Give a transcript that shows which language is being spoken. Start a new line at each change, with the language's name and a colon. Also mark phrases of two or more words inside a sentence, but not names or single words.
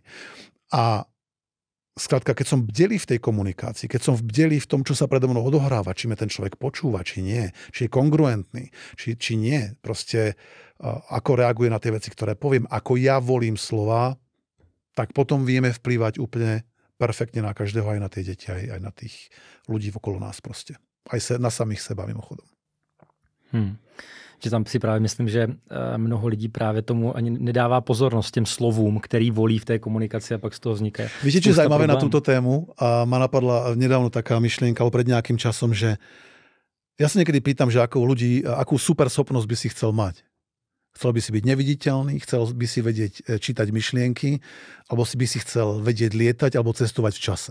Slovak: A skrátka, keď som bdelý v tej komunikácii, keď som bdelý v tom, čo sa predo mnou odohráva, či ma ten človek počúva, či nie, či je kongruentný, či nie, proste ako reaguje na tie veci, ktoré poviem, ako ja volím slova, tak potom vieme vplývať úplne perfektne na každého, aj na tie deti, aj na tých ľudí okolo nás proste. Aj na samých seba mimochodom.
Czech: Že tam si právě myslím, že mnoho lidí právě tomu ani nedává pozornost těm slovům, který volí v té komunikaci a pak z toho vzniká. Víte,
Slovak: čo je zaujímavé na túto tému? A ma napadla nedávno taká myšlienka, alebo pred nejakým časom, že ja sa niekedy pýtam, že akú super schopnosť by si chcel mať. Chcel by si byť neviditeľný, chcel by si vedieť čítať myšlienky, alebo by si chcel vedieť lietať, alebo cestovať v čase.